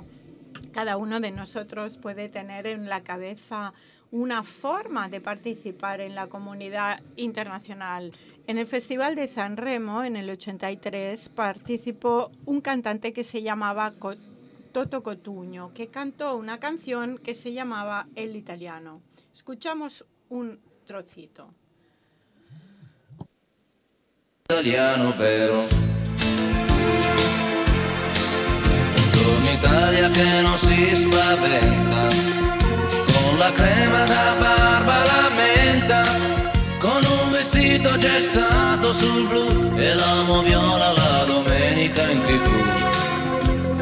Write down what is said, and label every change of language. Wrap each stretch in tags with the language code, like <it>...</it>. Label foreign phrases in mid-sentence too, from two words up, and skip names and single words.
<es>Cada uno de nosotros puede tener en la cabeza una forma de participar en la comunidad internacional. En el Festival de Sanremo, en el 83, participó un cantante que se llamaba Toto Cotugno, que cantó una canción que se llamaba El Italiano. Escuchamos un trocito.</es> <it>Italiano vero, un'Italia che non si spaventa, con la crema da barba la menta, con un vestito gessato sul blu e l'amo viola la domenica in TV.</it>